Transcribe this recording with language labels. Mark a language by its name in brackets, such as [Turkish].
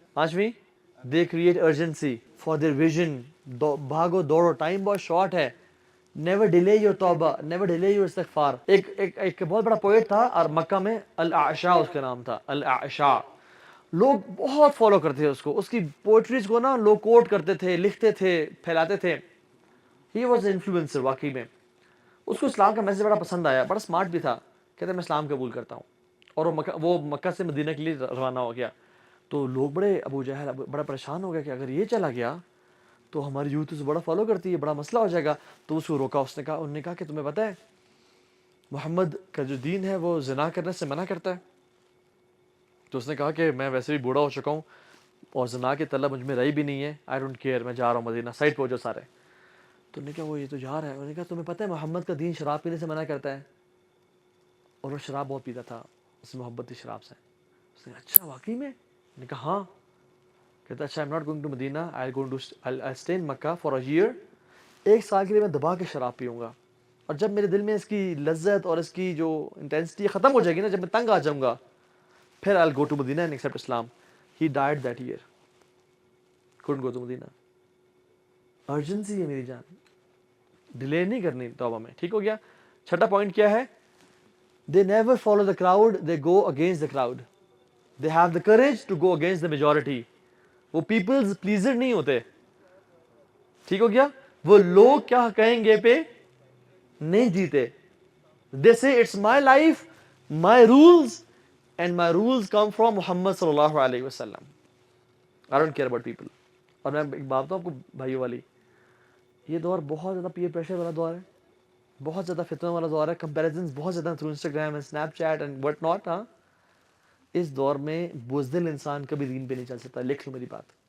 [Urdu] پانچویں [English] They create urgency for their vision. [Urdu] بھاگو دوڑو، time بہت short ہے. [English] Never delay your tauba, never delay your istighfar. [Urdu] ایک بہت بڑا پوئٹ تھا اور مکہ میں الاعشاء اس کا نام تھا، الاعشاء. لوگ بہت فالو کرتے تھے اس کو، اس کی پوئٹریز کو نا لوگ کوٹ کرتے تھے، لکھتے تھے، پھیلاتے تھے. ہی واز انفلوئنسر واقعی میں. اس کو اسلام کا میسج بڑا پسند آیا، بڑا اسمارٹ بھی تھا. کہتے میں اسلام قبول کرتا ہوں. اور وہ مکہ سے مدینہ کے لیے روانہ ہو گیا. تو لوگ بڑے ابو جہل بڑا پریشان ہو گیا کہ اگر یہ چلا گیا تو ہماری یوتھ اسے بڑا فالو کرتی ہے، بڑا مسئلہ ہو جائے گا. تو اس کو روکا. انہوں نے کہا کہ تمہیں پتہ ہے محمد کا جو دین ہے وہ زنا کرنے سے منع کرتا ہے. تو اس نے کہا کہ میں ویسے بھی بوڑھا ہو چکا ہوں اور زنا کی طلب مجھ میں رہی بھی نہیں ہے، [English] I don't care, [Urdu] میں جا رہا ہوں مدینہ، سائڈ پہ ہو جاؤ سارے. تو انہوں نے کہا وہ یہ تو جا رہا ہے. انہوں نے کہا تمہیں پتہ ہے محمد کا دین شراب پینے سے منع کرتا ہے. اور وہ شراب بہت پیتا تھا، اس میں محبت تھی شراب سے. اس نے کہا اچھا واقعی میں؟ میں نے کہا ہاں. کہتا اچھا [English] I'm not going to Madina, I'll stay in Makkah for a year. [Urdu] 1 سال کے لیے میں دبا کے شراب پیوں گا، اور جب میرے دل میں اس کی لذت اور اس کی جو انٹینسٹی ختم ہو جائے گی نا، جب میں تنگ آ جاؤں گا، پھر [English] I'll go to Madina and accept Islam. He died that year. couldn't go to Madina. [Urdu] Urgency ہے میری جان، ڈیلے نہیں کرنی توبہ میں. ٹھیک ہو گیا. چھٹا پوائنٹ کیا ہے؟ [English] They never follow the crowd, they go against the crowd. They have the courage to go against the majority. [Urdu] وہ پیپلز پلیزر نہیں ہوتے. ٹھیک ہو گیا. وہ لوگ کیا کہیں گے پہ نہیں جیتے. [English] They say it's my life, my rules, and my rules come from Muhammad صلی اللہ علیہ وسلم. I don't care about people. [Urdu] اور میں ایک بات بتاؤں آپ کو بھائیوں والی، یہ دور بہت زیادہ پیئر پریشر والا دور ہے، بہت زیادہ فتنہ والا دور ہے، کمپیریزنز بہت زیادہ through Instagram and snap cheat and what not. ہاں، اس دور میں بزدل انسان کبھی دین پہ نہیں چل سکتا. لکھ لو میری بات.